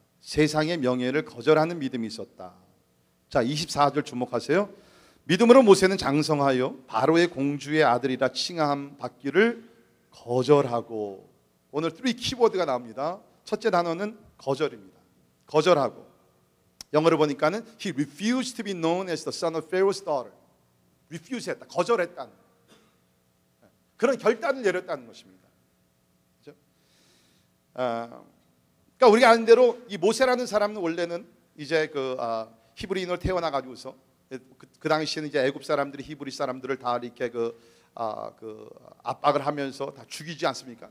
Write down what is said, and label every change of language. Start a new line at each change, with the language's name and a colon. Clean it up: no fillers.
Korean: 세상의 명예를 거절하는 믿음이 있었다. 자, 24절 주목하세요. 믿음으로 모세는 장성하여 바로의 공주의 아들이라 칭함 받기를 거절하고. 오늘 3 키워드가 나옵니다. 첫째 단어는 거절입니다. 거절하고. 영어로 보니까는
English: He refused to be known as the son of Pharaoh's daughter.
Korean: refuse 했다. 거절했다는 그런 결단을 내렸다는 것입니다. 그렇죠? 그러니까 우리가 아는 대로 이 모세라는 사람은 원래는 이제 히브리인으로 태어나 가지고서 그 당시에는 이제 애굽 사람들이 히브리 사람들을 다 이렇게 압박을 하면서 다 죽이지 않습니까?